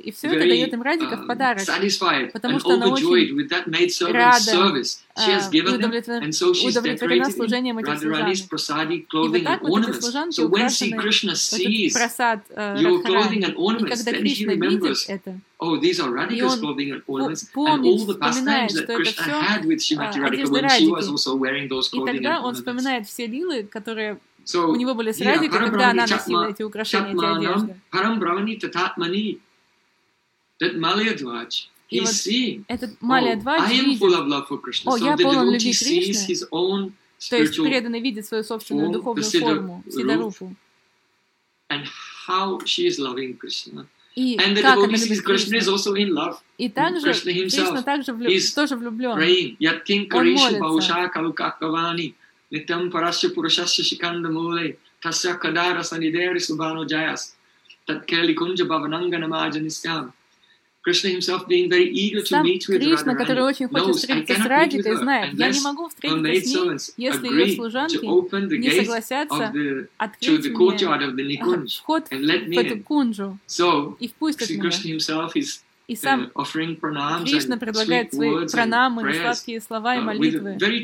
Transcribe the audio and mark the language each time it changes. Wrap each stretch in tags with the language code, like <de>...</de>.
<ru>И все это дает им Радика в подарок, потому что она очень рада удовлетворена служением этих служан. И вот так вот эти служанки украшены этот Прасад Радхарани. И когда Кришна видит это,</ru> <en>oh, these are Radhika's clothing and ornaments, and all the pastimes that Krishna had with Srimati Radhika when she was also wearing those clothing and ornaments.</en> <ru>So, у него были с Радикой, когда она носила эти украшения, эти одежды.</ru> <en>Param Brahmani Tatatmani, that Malya Dwaj, he's seeing, oh, I am full of love for Krishna. So, the devotee sees his own spiritual form, the Siddharupu, and how she is loving Krishna.</en> <ru>И</ru> <en>and</en> <ru>как</ru> <en>the devotee sees Krishna is also in love.</en> <ru>И также Кришна также влюблен. Он молится.</ru> <sa>Нитам парасья пурашасья шиканда муле, тасья кадара санидери субану джаяс, таткели кунджа бхаванамга намаджа нисхам.</sa> <en>Krishna himself being very eager to meet with</en> <ru>Krishna, который очень хочет встретиться с Радхикой, знает, я не могу встретиться с ней, если ее служанки не согласятся открыть мне вход в эту кунджу и впустят меня. И сам Кришна предлагает свои пранамы, сладкие слова и молитвы.</ru>